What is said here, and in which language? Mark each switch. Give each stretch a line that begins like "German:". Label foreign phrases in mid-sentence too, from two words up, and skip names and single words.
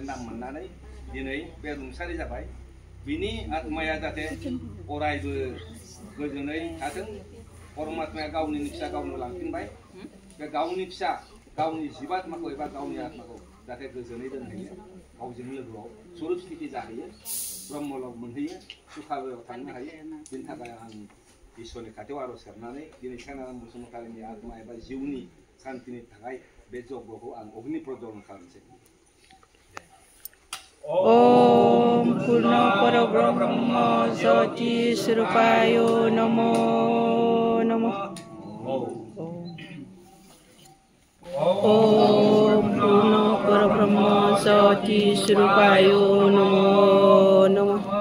Bodo: नाम मोननानै दिनै बे रुंसारि जाबाय बिनि आत्माया जाहाथे अरायबो गोजोनै थाथों परमात्माया गावनि फिसा गावनो लांफिनबाय बे गावनि फिसा गावनि जीवात्माखौ एबा गावनि आत्माखौ जाहाथे गोजोनै दोनहैयो गावजों लोगोआव स्वरूप स्थिति जाहैयो ब्रह्मलोक मोनहैयो सुखालयाव थांनो हायो बिनि थाखाय आं इसोरनि खाथियाव आरज गाबनानै दिनै सेनाराम बसुमतारिनि आत्मा एबा जिउनि शान्तिनि थाखाय बे यज्ञखौ आं अग्नि प्रज्वलन खालामसै
Sanskrit: ओम पूर्ण परब्रह्म ज्योति स्वरूपाय नमो नमः ओम पूर्ण परब्रह्म ज्योति स्वरूपाय नमो नमः